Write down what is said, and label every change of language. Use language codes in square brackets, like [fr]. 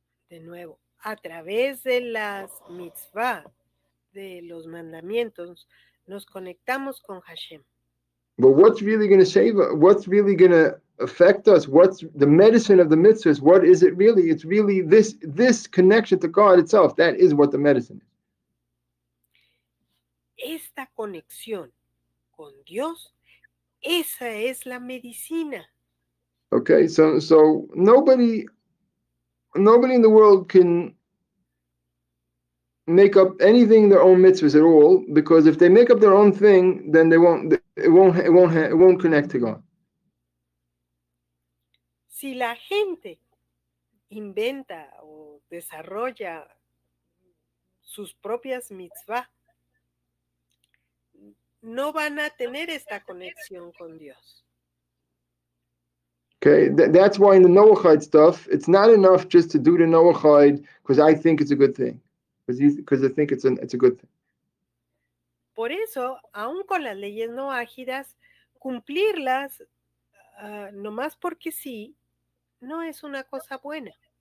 [es] De nuevo, a través de las mitzvah, de los mandamientos, nos conectamos con Hashem. [en] But what's really going to save us? What's really going to affect us? What's the medicine of the mitzvahs? What is it really? It's really this connection to God itself. That is what the medicine is. [es] Esta conexión con Dios, esa es la medicina. [en] Okay, so nobody in the world can make up anything their own mitzvahs at all, because if they make up their own thing, then it won't connect to God. [es] Si la gente inventa o desarrolla sus propias mitzvah, no van a tener esta conexión con Dios. [en] Okay, that's why in the Noachide stuff, it's not enough just to do the Noachide because I think it's a good thing, because I think it's a good thing. [es] Por eso, aun con las leyes noágidas, cumplirlas nomás porque sí, no es una cosa buena.